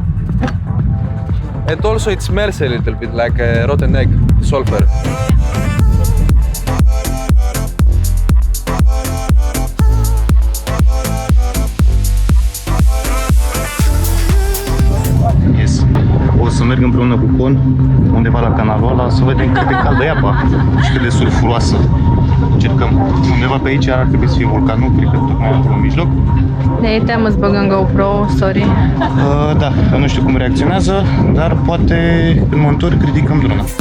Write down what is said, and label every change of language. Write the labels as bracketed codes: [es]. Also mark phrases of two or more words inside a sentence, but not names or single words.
[en] And also it smells a little bit like a rotten egg, sulfur. Yes. [ro] O să merg împreună cu Con undeva la canalul ăla să vedem cât de caldă e apa și cât de sulfuroasă. Încercăm. Undeva pe aici ar trebui să fie vulcanul, cred că tocmai acolo în mijloc. Ne teamă să băgăm GoPro, sorry. Da, nu știu cum reacționează, dar poate când mă întorc ridicăm drona.